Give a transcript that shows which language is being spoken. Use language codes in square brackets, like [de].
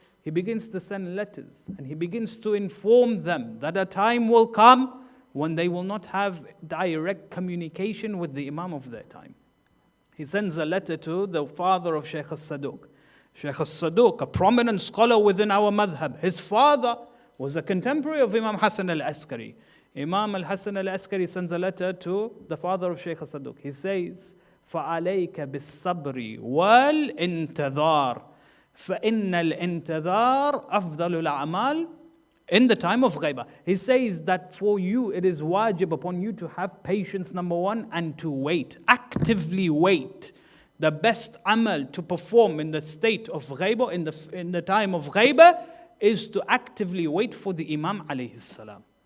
[en] He begins to send letters and he begins to inform them that a time will come when they will not have direct communication with the Imam of their time. He sends a letter to the father of Sheikh al-Saduq. Sheikh al-Saduq, a prominent scholar within our madhab. His father was a contemporary of Imam Hasan al-Askari. Imam al-Hasan al-Askari sends a letter to the father of Sheikh al-Saduq. [ar] He says, فَعَلَيْكَ بِالصَّبْرِ وَالْإِنْتِظَارِ فَإِنَّ الْإِنْتِظَارِ أَفْضَلُ الْأَعْمَالِ. [en] In the time of ghaibah, he says that for you it is wajib upon you to have patience, number one, and to wait, actively wait. The best amal to perform in the state of ghaibah, in the time of ghaibah, is to actively wait for the Imam alayhi salam.